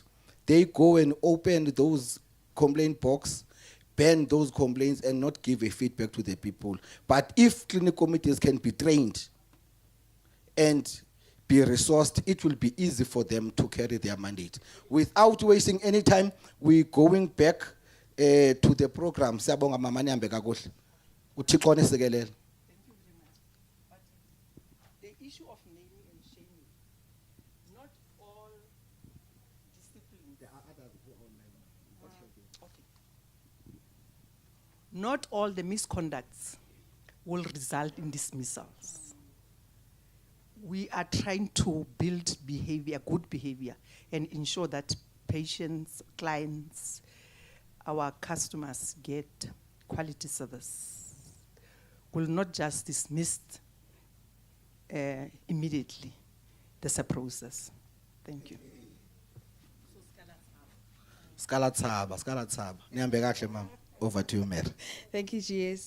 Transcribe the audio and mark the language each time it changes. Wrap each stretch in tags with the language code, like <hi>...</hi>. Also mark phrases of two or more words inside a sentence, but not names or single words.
<en>They go and open those complaint box, ban those complaints, and not give a feedback to the people. But if clinic committees can be trained and be resourced, it will be easy for them to carry their mandate. Without wasting any time, we're going back to the program.</en> <zu>Siyabonga Mama Nyambe kakuhle.</zu> <xh>uThixo onesekelele.</xh> <en>The issue of naming and shaming, not all disciplines. There are others who are online. Okay. Not all the misconducts will result in dismissals. We are trying to build behavior, good behavior, and ensure that patients, clients, our customers get quality service. Will not just dismiss immediately. There's a process. Thank you.</en> <zu>Skala Thaba. Nyambe kahle mama.</zu> <en>Over to you, Mary. Thank you, GS.</en>